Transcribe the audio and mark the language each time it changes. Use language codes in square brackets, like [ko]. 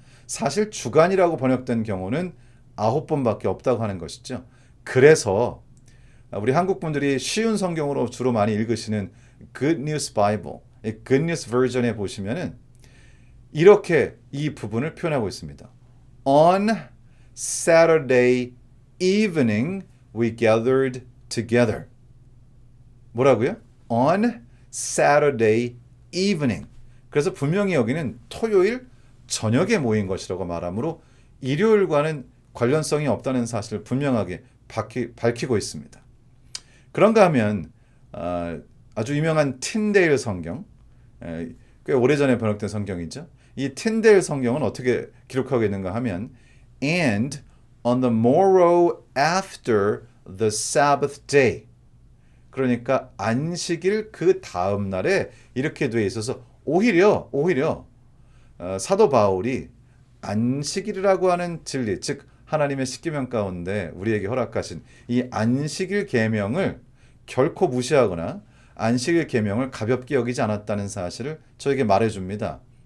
[ko] 사실 주간이라고 번역된 경우는 9번밖에 없다고 하는 것이죠. 그래서 우리 한국 분들이 쉬운 성경으로 주로 많이 읽으시는 Good News Bible, Good News Version에 보시면은 이렇게 이 부분을 표현하고 있습니다. [en] On Saturday evening we gathered together. [ko] 뭐라고요? [en] On Saturday evening. [ko] 그래서 분명히 여기는 토요일 저녁에 모인 것이라고 말하므로 일요일과는 관련성이 없다는 사실을 분명하게 밝히고 있습니다. 그런가 하면 아주 유명한 틴데일 성경, 꽤 오래전에 번역된 성경이죠. 이 틴데일 성경은 어떻게 기록하고 있는가 하면 [en] And on the morrow after the Sabbath day. [ko] 그러니까 안식일 그 다음 날에 이렇게 돼 있어서 오히려 사도 바울이 안식일이라고 하는 진리, 즉 하나님의 십계명 가운데 우리에게 허락하신 이 안식일 계명을 결코 무시하거나 안식일 계명을 가볍게 여기지 않았다는 사실을 저에게 말해줍니다.